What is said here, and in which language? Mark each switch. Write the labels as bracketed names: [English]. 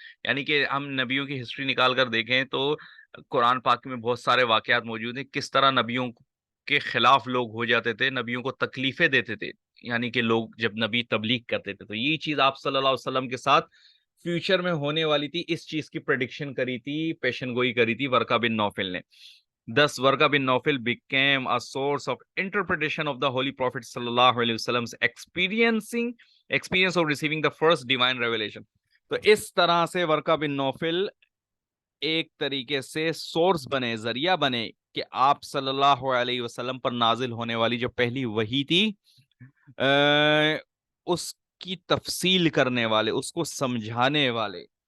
[Urdu] یعنی کہ ہم نبیوں کی ہسٹری نکال کر دیکھیں تو قرآن پاک میں بہت سارے واقعات موجود ہیں، کس طرح نبیوں کے خلاف لوگ ہو جاتے تھے، نبیوں کو تکلیفیں دیتے تھے. یعنی کہ لوگ جب نبی تبلیغ کرتے تھے تو یہی چیز آپ صلی اللہ علیہ وسلم کے ساتھ فیوچر میں ہونے والی تھی. اس چیز کی پریڈکشن کری تھی، پیشن گوئی کری تھی ورقہ بن نوفل نے. [English] Thus, Varqa bin Nawfal became a source of interpretation of the Holy Prophet sallallahu alaihi wasallam's experience of receiving the first divine revelation. [Urdu] تو اس طرح سے ورقہ بن نوفل ایک طریقے سے سورس بنے، ذریعہ بنے کہ آپ صلی اللہ علیہ وسلم پر نازل ہونے والی جو پہلی وحی تھی اس کی تفصیل کرنے والے، اس کو سمجھانے والے.